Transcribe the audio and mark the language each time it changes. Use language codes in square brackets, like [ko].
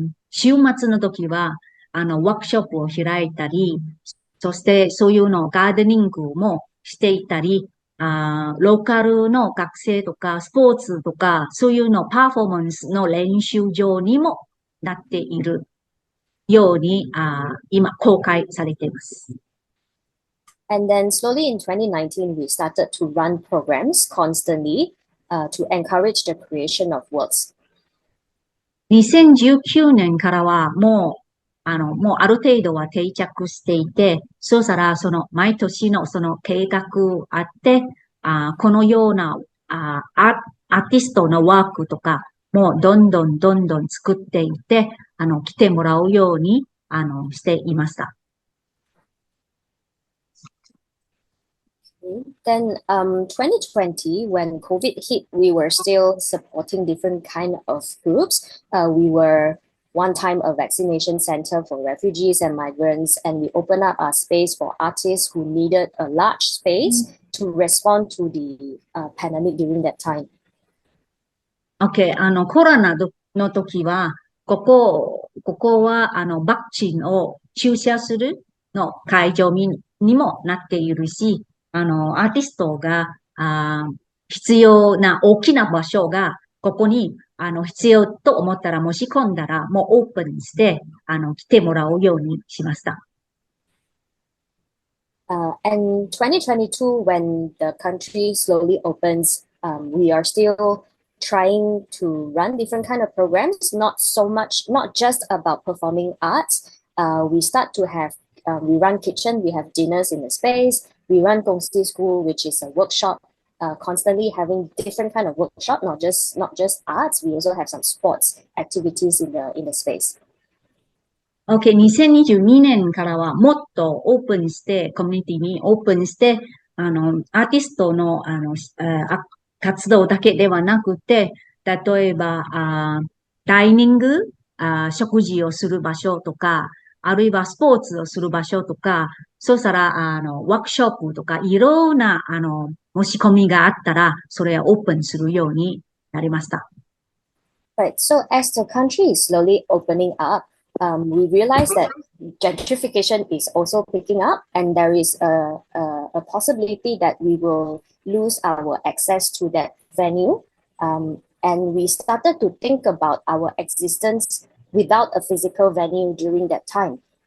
[ja] 週末の時は、ワークショップを開いたり、そしてそういうのガーデニングもしていたり、ローカルの学生とかスポーツとか、そういうのパフォーマンスの練習場にもなっているように、今公開されています。 [en] And then slowly in 2019, we started to run programs constantly to encourage the creation of works. [ja] 2019年からはもうある程度は定着していて、そうしたら、毎年のその計画あって、このような、アーティストのワークとか、もうどんどん作っていって、来てもらうように、していました。 [en] Then 2020, when COVID hit, we were still supporting different kind of groups. We were one time a vaccination center for refugees and migrants, and we opened up our space for artists who needed a large space to respond to the pandemic during that time. [ja] OK、コロナの時は、ここは、ワクチンを注射するの会場にもなっているし、アーティストが、必要な大きな場所が、ここに、必要と思ったら、もし込んだら、もうオープンして、来てもらうようにしました。 [en] And 2022, when the country slowly opens, we are still trying to run different kind of programs, not just about performing arts. We start to have, we run kitchen, we have dinners in the space, we run Gongsi School, which is a workshop, constantly having different kind of workshop, not just arts. We also have some sports activities in the space. [ja] OK、2022年からはもっとオープンして、コミュニティにオープンして、アーティストの、活動だけではなくて、例えば、ダイニング、食事をする場所とか、あるいはスポーツをする場所とか、そうしたら、ワークショップとか、いろんな、申し込みがあったら、それをオープンするようになりました。 [en] Right. So as the country is slowly opening up, we realize that gentrification is also picking up, and there is a possibility that we will lose our access to that venue. And we started to think about our existence without a physical venue during that time.